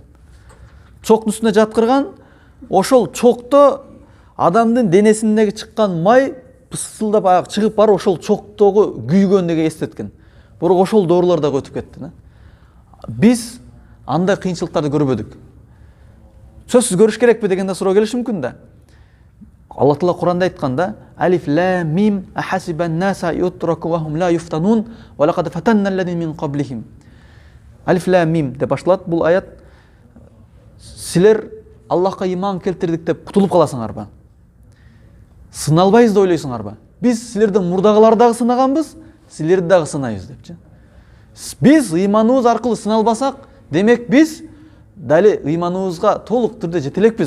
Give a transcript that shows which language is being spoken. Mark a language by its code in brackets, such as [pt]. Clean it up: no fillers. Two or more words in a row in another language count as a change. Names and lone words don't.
[ky] Чоктун үстүнө жаткырган, ошол чокто адамдын денесиндеги чыккан май пысылдап аяк чыгып барып, ошол чоктогу күйгөндүгү эстеткен. Бирок ошол доорулар да өтүп кетти да. Биз андай кыйынчылыктарды көрбөдүк. Сөзсүз көрүш керекпи дегенде суроо келиши мүмкүн да. Алла Таала Куранда айтканда: [ar] ألف لام ميم أحسب الناس يتركوا وهم لا يفتنون ولقد فتنا الذين من قبلهم. ألف لام ميم [ky] деп башталат бул аят. Силер Аллахка иман келтирдик деп кутулуп каласыңарбы? Сыналбайбыз деп ойлойсуңарбы? Биз силерди мурдагыларды дагы сынаганбыз, силерди дагы сынайбыз депчи. Биз ыйманыбыз аркылуу сыналбасак, демек биз дали ыйманыбызга толук түрдө жете элекпиз.